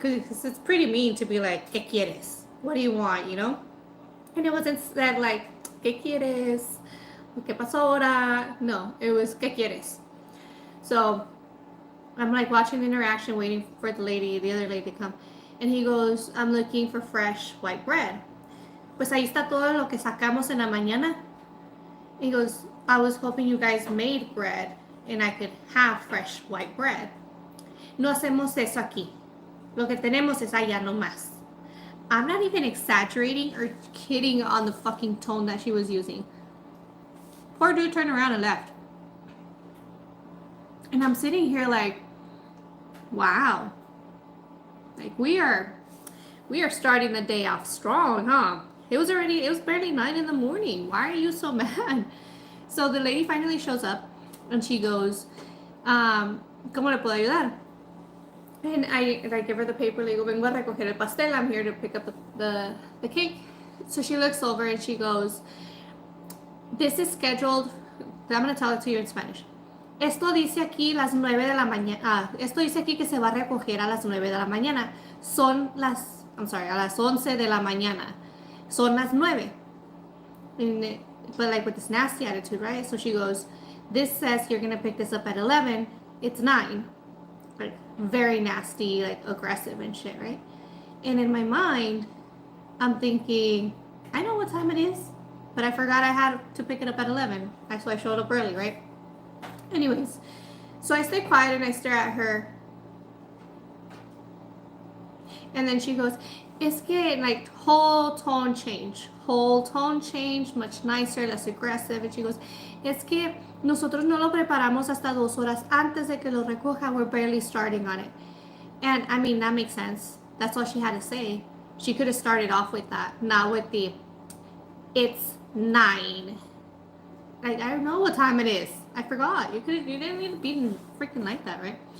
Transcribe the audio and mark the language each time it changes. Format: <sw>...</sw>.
<en>Because it's pretty mean to be like,</en> <es>¿Qué quieres?</es> <en>What do you want? You know? And it wasn't said like,</en> <es>¿Qué quieres? ¿Qué pasó ahora?</es> <en>No, it was,</en> <es>¿Qué quieres?</es> <en>So I'm like watching the interaction, waiting for the other lady to come. And he goes, I'm looking for fresh white bread.</en> <es>Pues ahí está todo lo que sacamos en la mañana.</es> <en>He goes, I was hoping you guys made bread and I could have fresh white bread.</en> <es>No hacemos eso aquí. Lo que tenemos es allá nomás.</es> <en>I'm not even exaggerating or kidding on the fucking tone that she was using. Poor dude turned around and left. And I'm sitting here like, wow. Like we are starting the day off strong, huh? It was barely 9 in the morning. Why are you so mad? So the lady finally shows up and she goes,</en> <es>¿Cómo le puedo ayudar?</es> <en>And I give her the paper,</en> <es>le digo, vengo a recoger el pastel.</es> <en>I'm here to pick up the cake. So she looks over and she goes, this is scheduled, I'm going to tell it to you in Spanish.</en> <es>Esto dice aquí las 9 de la mañana. Esto dice aquí que se va a recoger a las 9 de la mañana. A las 11 de la mañana. Son las 9.</es> <en>But like with this nasty attitude, right? So she goes, this says you're going to pick this up at 11. It's 9. Like very nasty, like aggressive and shit, right? And in my mind, I'm thinking, I know what time it is, but I forgot I had to pick it up at 11. So I showed up early, right? Anyways, so I stay quiet and I stare at her. And then she goes,</en> <es>es que,</es> <en>like, whole tone change, much nicer, less aggressive. And she goes,</en> <es>es que nosotros no lo preparamos hasta 2 horas antes de que lo recoja.</es> <en>We're barely starting on it. And I mean, that makes sense. That's all she had to say. She could have started off with that, not with the, it's 9. I don't know what time it is. I forgot. You didn't need to be freaking like that, right?</en>